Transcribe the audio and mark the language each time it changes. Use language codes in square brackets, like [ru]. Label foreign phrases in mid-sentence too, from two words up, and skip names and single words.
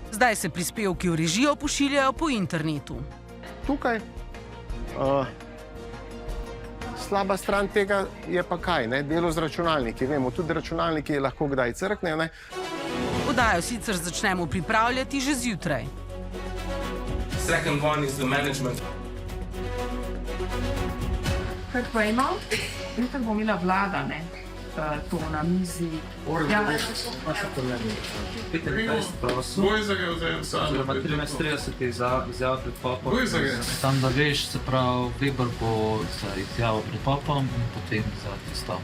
[sl] Zdaj se prispevki v režijo pošiljajo po internetu. Tukaj slaba stran tega je pa kaj, ne? Delo z računalniki. Vemo, tudi računalniki lahko kdaj crknejo. Ne? Oddajo sicer začnemo pripravljati že zjutraj. [en] Second one is the management. [sl] Kaj pa imam? Nekaj bom imela vlada, ne? To na mizi. Ja. Tam da veš, se pravi, Weber bo za izjavo pred popom in potem za tisto.